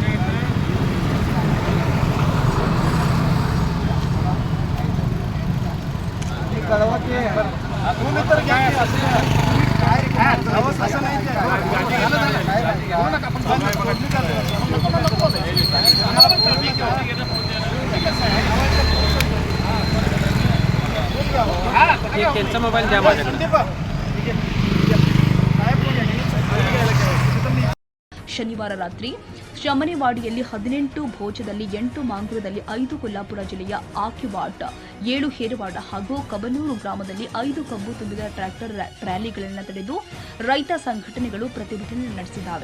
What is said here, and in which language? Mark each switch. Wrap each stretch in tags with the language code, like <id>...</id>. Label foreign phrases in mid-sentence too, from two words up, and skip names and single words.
<mr>कळवा की तुम्ही तर घ्या की असं नाही. त्यांचा मोबाईल द्या माझ्याकडे.</mr> <kn>ಶನಿವಾರ ರಾತ್ರಿ ಶಮನೆವಾಡಿಯಲ್ಲಿ 18 ಭೋಜದಲ್ಲಿ 8 ಮಾಂಗ್ರದಲ್ಲಿ 5 ಕೊಲ್ಲಾಪುರ ಜಿಲ್ಲೆಯ ಆಕಿವಾಟ್ 7 ಹೇರವಾಡ ಹಾಗೂ ಕಬನೂರು ಗ್ರಾಮದಲ್ಲಿ 5 ಕಬ್ಬು ತುಂಬಿದ ಟ್ರ್ಯಾಕ್ಟರ್ ರ್ಯಾಲಿಗಳನ್ನು ತಡೆದು ರೈತ ಸಂಘಟನೆಗಳು ಪ್ರತಿಭಟನೆ ನಡೆಸಿದ್ದಾವೆ.</kn>